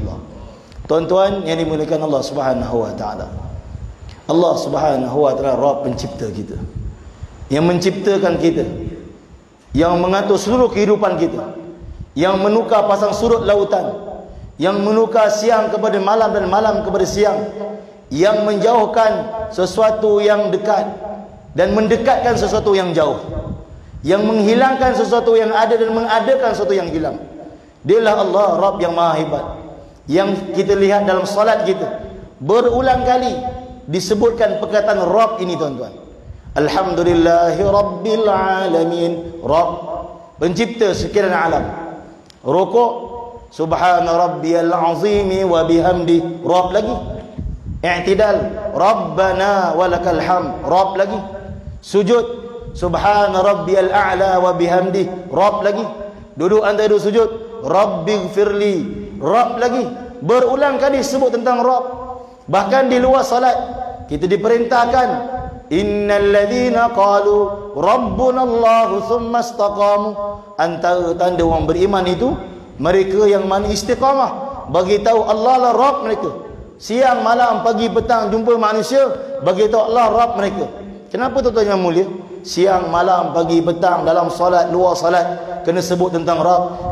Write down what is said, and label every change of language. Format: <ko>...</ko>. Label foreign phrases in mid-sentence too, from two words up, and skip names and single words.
<ms>Tuan-tuan yang dimuliakan Allah</ms> <ar>سبحانه وتعالى,</ar> <ms>Allah</ms> <ar>سبحانه وتعالى</ar> <ms>Rabb pencipta kita, yang menciptakan kita, yang mengatur seluruh kehidupan kita, yang menukar pasang surut lautan, yang menukar siang kepada malam dan malam kepada siang, yang menjauhkan sesuatu yang dekat dan mendekatkan sesuatu yang jauh, yang menghilangkan sesuatu yang ada dan mengadakan sesuatu yang hilang. Dialah Allah Rabb yang maha hebat, yang kita lihat dalam salat kita berulang kali disebutkan perkataan Rabb ini, tuan-tuan.</ms> <ar>الحمد لله رب العالمين، رب,</ar> <ms>pencipta sekian alam. Rukuk,</ms> <ar>سبحان ربي العظيم وبحمده,</ar> <ms>Rabb lagi.</ms> <ar>I'tidal, ربنا ولك الحمد,</ar> <ms>Rabb lagi. Sujud,</ms> <ar>سبحان ربي الأعلى وبحمده,</ar> <ms>Rabb lagi. Duduk antara duduk sujud, Rabbighfirli, Rabb lagi. Berulang kali sebut tentang Rabb. Bahkan di luar salat kita diperintahkan,</ms> <ar>إن الذين قالوا ربنا الله ثم استقاموا.</ar> <ms>Antara tanda orang beriman itu mereka yang mana istiqamah, bagi tahu Allah lah Rabb mereka. Siang malam pagi petang jumpa manusia, bagi tahu Allah Rabb mereka. Kenapa tuan-tuan yang mulia? Siang malam pagi petang dalam solat luar solat kena sebut tentang Rabb.</ms>